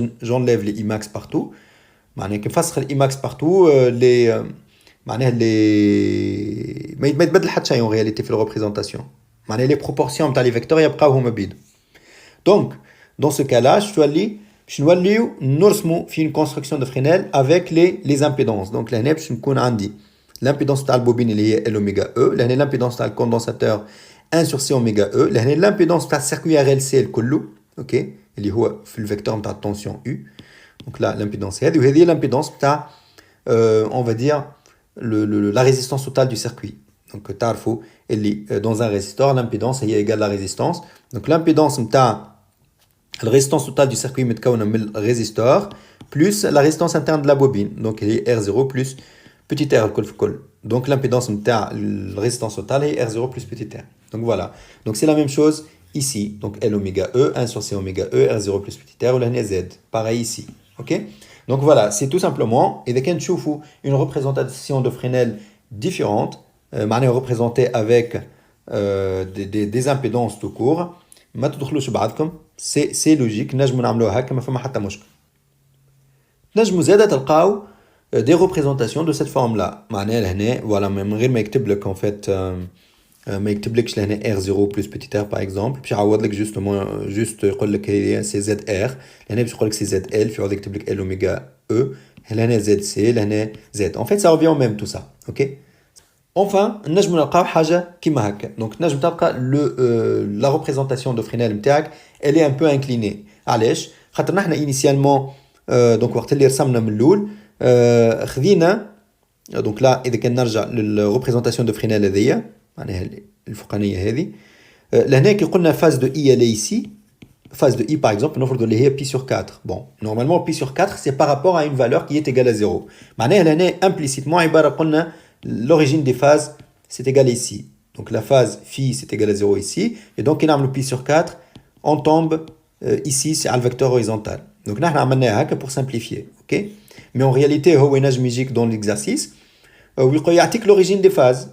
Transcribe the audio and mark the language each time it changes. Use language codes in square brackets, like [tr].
[fr] j'enlève les Imax partout, [ar] معناها كي نفسخ الإيماكس partout les معناها les ما يتبدل حتى شيء [fr] en réalité [ar] في la représentation, معناها [fr] les proportions [ar] نتاع les vecteurs يبقاو هما بيد. [fr] donc dans ce cas là [ar] باش نوليو نرسمو في [fr] une construction de Fresnel avec les impédances. [ar] donc لهنا باش نكون عندي l'impédance تاع البوبين اللي هي [fr] L oméga E, [ar] لهنا l'impédance تاع الكوندنساتور [fr] 1 sur C oméga E, [ar] لهنا l'impédance تاع السيركوي RLC الكلو, OK, اللي هو في الفيكتور تاع التونسيون U. [fr] donc là l'impédance هذه, [ar] وهذه [fr] l'impédance تاع on va dire la résistance totale du circuit. donc تعرفوا اللي dans un résistor l'impédance هي égale la résistance. donc l'impédance نتاع la résistance totale du circuit [ar] متكونه من الريزيستور [fr] plus la résistance interne de la bobine, donc elle est R0 plus petit r [ar] الكل في الكل. [fr] Donc l'impédance نتاع la résistance totale est R0 plus petit r. Donc voilà. Donc c'est la même chose ici. Donc L oméga E, 1 sur C oméga E, R0 plus petit r, ou la Z. Pareil ici. Ok? Donc voilà, c'est tout simplement, et dès qu'on trouve une représentation de Fresnel différente, معناها représentée avec des impédances tout court, [ar] ما تدخلوش بعضكم, [fr] c'est logique, [ar] نجموا نعملوها هكا ما فما حتى مشكل. نجموا زادة تلقاو [fr] des représentations de cette forme-là. [ar] معناها لهنا, voilà, من غير ما يكتب لك en fait, ما يكتبلكش لهنا [fr] R0 plus petit r par exemple, [ar] باش يعوض لك justement, juste يقول لك هي سي زد ار, لهنا باش يقول لك سي زد ال, في عوض يكتب لك ال اوميغا او, لهنا زد سي, لهنا زد. [fr] En fait ça revient au même tout ça, ok? Enfin, [ar] نجم نلقاو حاجة كيما هكا. [fr] Donc [ar] نجم تلقى [fr] la représentation de Fresnel نتاعك, elle est un peu inclinée. [ar] علاش؟ خاطر نحنا initialement, donc وقت اللي رسمنا من الأول, خذينا, donc là إذا كان نرجع للريبريزونتاسيون دو فرينيل هذيا, معناها الفوقانية هذه, لهنا كي قلنا [fr] phase de I elle est ici, phase de I par exemple, [ar] نفرض اللي هي pi sur 4. [fr] Bon, normalement pi sur 4 c'est par rapport à une valeur qui est égale à 0. معناها لهنا implicitement عبارة قلنا l'origine des phases c'est égal ici. Donc la phase phi c'est égal à 0 ici, et donc quand on a pi sur 4, on tombe ici c'est le vecteur horizontal. Donc nous avons fait pour simplifier, ok? Mais en réalité, [ar] هو ينجم يجيك [fr] dans l'exercice, [ar] يعطيك [fr] l'origine des phases.